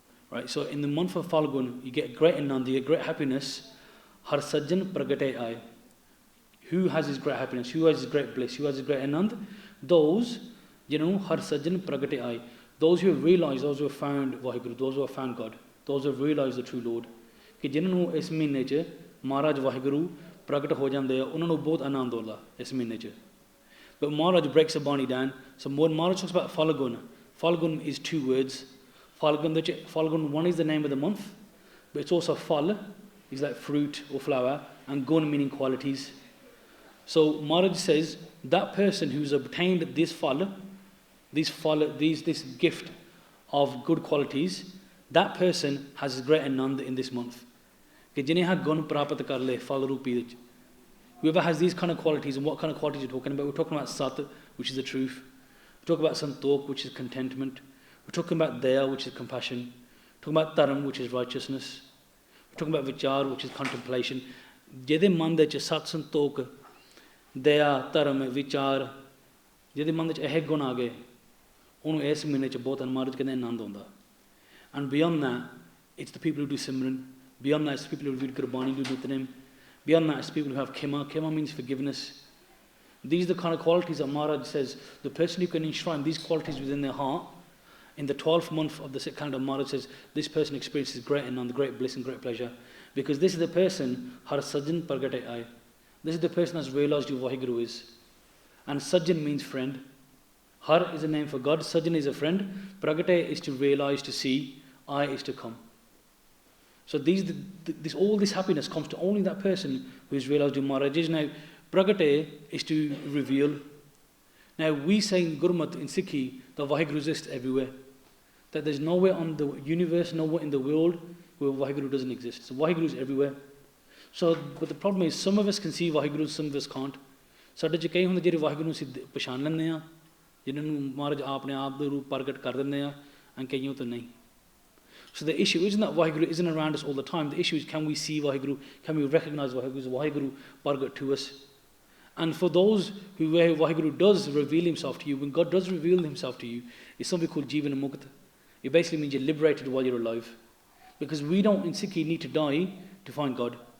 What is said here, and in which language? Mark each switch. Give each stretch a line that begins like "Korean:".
English: Right, so in the month of Phalgun, you get great anand, you get great happiness.
Punjabi: Har sajjan pragate aaye.
English: Who has his great happiness? Who has his great bliss? Who has his great anand? Those,
Punjabi: har sajjan pragate aaye.
English: Those who have realized, those who have found Vaheguru, those who have found God, those who have realized the true Lord.
Punjabi: ਕਿ ਜਿਨ੍ਹਾਂ ਨੂੰ ਇਸ ਮਹੀਨੇ 'ਚ ਮਹਾਰਾਜ ਵਾਹਿਗੁਰੂ ਪ੍ਰਗਟ ਹੋ ਜਾਂਦੇ ਆ, ਉਹਨਾਂ ਨੂੰ ਬਹੁਤ ਆਨੰਦ ਆਉਂਦਾ ਇਸ ਮਹੀਨੇ 'ਚ.
English: But Maharaj breaks the Bani down. So Maharaj talks about Phalgun. Phalgun is 2 words. Phalgun, one is the name of the month, but it's also Phal, is like fruit or flower, and Gun meaning qualities. So Maharaj says that person who's obtained this Phal, this gift of good qualities, that person has great anand in this month.
Punjabi: कि जिन्हें हा गुण प्राप्त कर ले फल रूपी विच.
English: Whoever has these kind of qualities, and what kind of qualities we're talking about? We're talking about Sat, which is the truth. We're talking about Santok, which is contentment. We're talking about Daya, which is compassion. We're talking about Dharam, which is righteousness. We're talking about Vichar, which is contemplation.
Punjabi: ਜਿਹਦੇ ਮਨ ਦੇ 'ਚ ਸਤ ਸੰਤੋਖ, ਦਇਆ, ਧਰਮ, ਵਿਚਾਰ, ਜਿਹਦੇ ਮਨ ਦੇ 'ਚ ਇਹ ਗੁਣ ਆ ਗਏ, ਉਹਨੂੰ ਇਸ ਮਹੀਨੇ 'ਚ ਬਹੁਤ ਮਹਾਰਾਜ ਕਹਿੰਦੇ ਆਨੰਦ ਆਉਂਦਾ.
English: And beyond that, it's the people who do Simran. Beyond that, it's the people who read Gurbani, who do Nitnem. Beyond that, it's people who have Khema. Khema means forgiveness. These are the kind of qualities that Maharaj says, the person who can enshrine these qualities within their heart, in the 12th month of the Sikh calendar, Maharaj says, this person experiences great anand, great bliss and great pleasure. Because this is the person,
Punjabi: Har Sajjan Pragate Aaye.
English: This is the person who has realized who Vaheguru is. And Sajjan means friend. Har is a name for God, Sajjan is a friend. Pragate is to realize, to see. Aaye is to come. So all this happiness comes to only that person who has realized who Maharaj is. Now, Pragate is to reveal. Now, we say in Gurmat, in Sikhi, that Vaheguru exists everywhere. That there's nowhere on the universe, nowhere in the world where Vaheguru doesn't exist. So Vaheguru is everywhere. So, but the problem is, some of us can see Vaheguru, some of us can't.
Punjabi: ਸਾਡੇ 'ਚ ਕਈ ਹੁੰਦੇ ਜਿਹੜੇ ਵਾਹਿਗੁਰੂ ਨੂੰ ਅਸੀਂ ਪਛਾਣ ਲੈਂਦੇ ਹਾਂ, ਜਿਨ੍ਹਾਂ ਨੂੰ ਮਹਾਰਾਜ ਆਪਣੇ ਆਪ ਦੇ ਰੂਪ ਪ੍ਰਗਟ ਕਰ ਦਿੰਦੇ ਆ, and ਕਈਆਂ ਤੋਂ ਨਹੀਂ.
English: So the issue isn't that Waheguru isn't around us all the time. The issue is, can we see Waheguru? Can we recognize Waheguru? Is Waheguru Bargat to us? And for those where Waheguru does reveal himself to you, when God does reveal himself to you, it's something called Jivan Mukta. It basically means you're liberated while you're alive. Because we don't in Sikhi need to die to find God.